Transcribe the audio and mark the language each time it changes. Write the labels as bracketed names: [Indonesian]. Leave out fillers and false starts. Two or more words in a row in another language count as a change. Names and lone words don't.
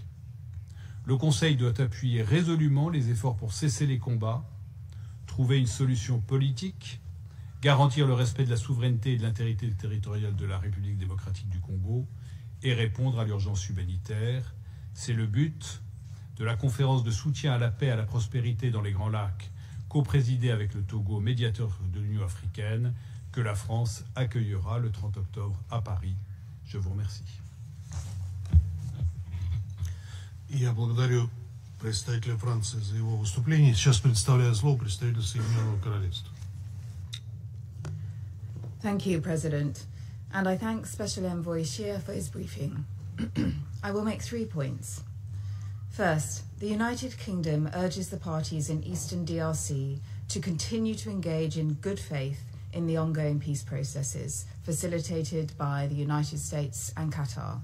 [French] Le Conseil doit appuyer résolument les efforts pour cesser les combats, trouver une solution politique, garantir le respect de la souveraineté et de l'intégrité territoriale de la République démocratique du Congo et répondre à l'urgence humanitaire. C'est le but de la conférence de soutien à la paix et à la prospérité dans les Grands Lacs, co-présidée avec le Togo, médiateur de l'Union africaine, que la France accueillera le 30 octobre à Paris. Je vous remercie. [Russian] Я благодарю представителя Франции за его выступление. Сейчас предоставляю слово представителю Соединенного Королевства. [English] Thank you, President. And I thank Special Envoy Scheer for his briefing. I will make 3 points. First, the United Kingdom urges the parties in Eastern DRC to continue to engage in good faith in the ongoing peace processes facilitated by the United States and Qatar.